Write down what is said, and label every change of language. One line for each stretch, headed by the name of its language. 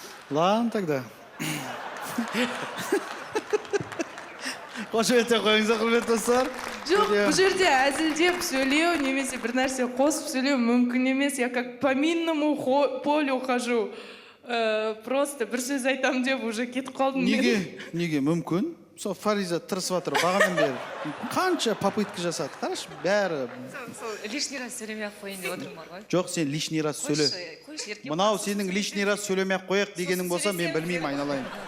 Russian: Ладно тогда.
Kazakh: Қош өте қойыңыздар, құрметті достар. Жоқ, бұл жерде әзілдеп сөйлеу, немесе бір нәрсе қосып сөйлеу мүмкін емес.
Russian: Я как по минному полю хожу.
Kazakh: Просто бір сөз айтам деп
Russian: уже
Kazakh: кетіп қалдым. Неге мүмкін? Сол Фариза тырысып жатыр, бағанадан бері. Қанша попытка жасады, қарашы, бәрі.
Russian: Лишний раз
Kazakh: сөйлемей ақ қойын деп отырмын ғой. Жоқ, сен
Russian: лишний раз
Kazakh: сөйле. Мынау сенің
Russian: лишний раз
Kazakh: сөйлемей ақ қояқ дегенің болса, мен білмеймін, айналайын.